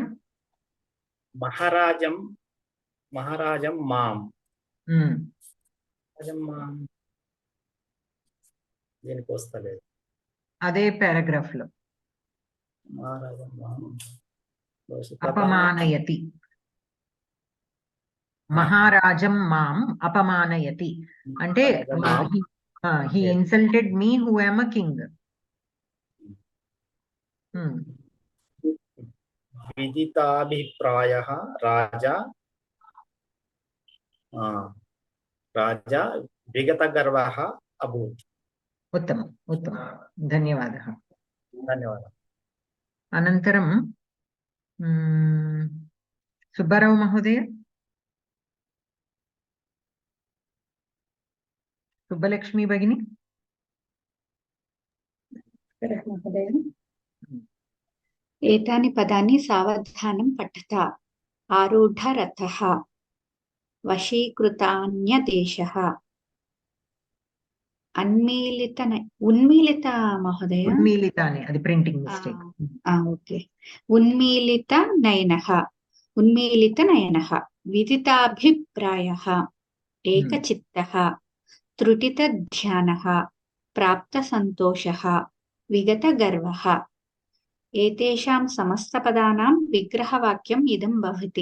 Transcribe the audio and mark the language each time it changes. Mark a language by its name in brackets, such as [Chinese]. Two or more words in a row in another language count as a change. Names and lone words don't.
[Sanskrit] మహారాజం మాం [Telugu] దీనికి వస్తలేదు అదే పారాగ్రాఫ్ లో. అపమానయతి. [Sanskrit] మహారాజం మాం అపమానయతి [Telugu] అంటే [English] he insulted me who am a king. [Sanskrit] విదితాభిప్రాయః రాజా విగతగర్వః అభూత్. उत्तमम् उत्तमं. धन्यवादः. [Telugu] ధన్యవాదాలు. [Sanskrit] अनन्तरं सुब्बाराव महोदय. सुब्बलक्ष्मी भगिनी. एतानि पदानि सावधानं पठत. आरूढरथः, वशीकृतान्यदेशः, उन्मीलित महोदय. [Telugu] उन्मीलितानि అది [English] printing mistake. [Telugu] ఓకే. [Sanskrit] उन्मीलितनयनः विदिताभिप्रायः एकचित्तः त्रुटितध्यानः प्राप्तसन्तोषः विगतगर्वः. एतेषां समस्तपदानां विग्रहवाक्यम् इदं भवति.